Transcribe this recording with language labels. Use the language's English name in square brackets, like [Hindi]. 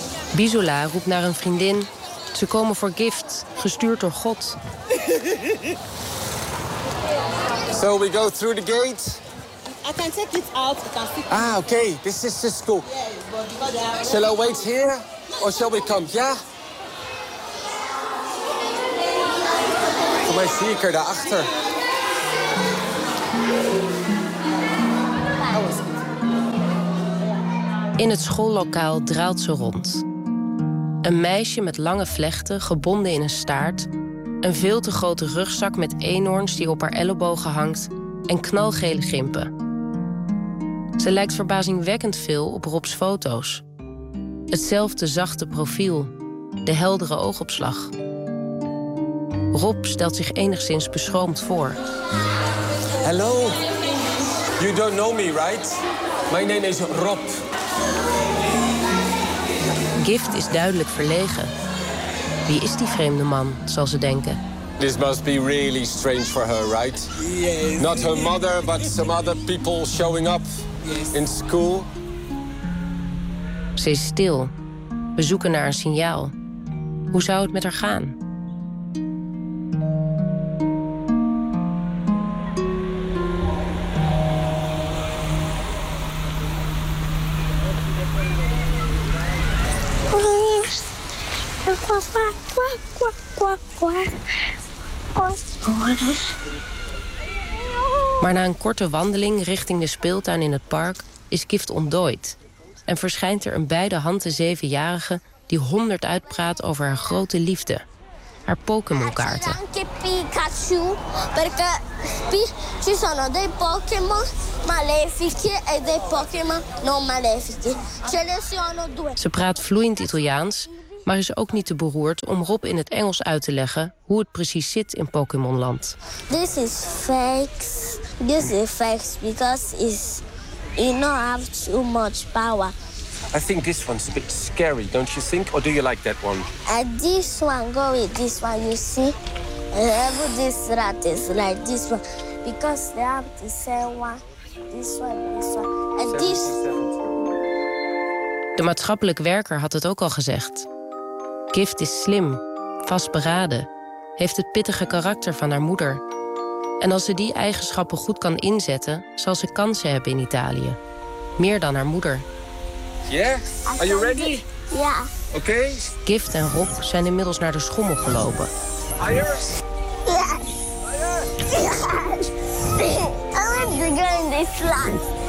[Dutch] Bisula roept naar een vriendin. Ze komen voor gift, gestuurd door God. [English] So we go through the gate. I can take it out. Ah, okay. This is the school. Shall I wait here or shall we come? Yeah. [Dutch] Maar zie ik er daarachter. In het schoollokaal draalt ze rond. Een meisje met lange vlechten, gebonden in een staart, een veel te grote rugzak met eenhoorns die op haar ellebogen hangt en knalgele gimpen. Ze lijkt verbazingwekkend veel op Rob's foto's. Hetzelfde zachte profiel, de heldere oogopslag. Rob stelt zich enigszins beschroomd voor. Hallo. [English] You don't know me, right? My name is Rob. [Dutch] Gift is duidelijk verlegen. Wie is die vreemde man, zal ze denken. [English] This must be really strange for her, right? Yes. Not her mother, but some other people showing up in school. [Dutch] Ze is stil. We zoeken naar een signaal. Hoe zou het met haar gaan? Maar na een korte wandeling richting de speeltuin in het park is Gift ontdooid. En verschijnt er een beide handen zevenjarige die honderd uitpraat over haar grote liefde. haar Pokémon-kaarten. [Italian] Pikachu, perché ci sono dei Pokémon malefici e dei Pokémon non malefici. Ce ne sono due. [Dutch] Ze praat vloeiend Italiaans, maar is ook niet te beroerd om Rob in het Engels uit te leggen hoe het precies zit in Pokémon-land. [English] This is fakes. This is fakes because it's, you don't have too much power. I think this one's a bit scary, don't you think? Or do you like that one? This one, go with this one, you see? And every this rat is like this one. Because they have the same one. This one, this one. And this. [Dutch] De maatschappelijk werker had het ook al gezegd. Gift is slim, vastberaden, heeft het pittige karakter van haar moeder. En als ze die eigenschappen goed kan inzetten, zal ze kansen hebben in Italië. Meer dan haar moeder. [English] Yeah? Are you ready? [Dutch] Ja. Oké. [English] Okay. [Dutch] Gift en Rob zijn inmiddels naar de schommel gelopen. [English] Higher? Yes. Higher? Yes. I want to go in this land.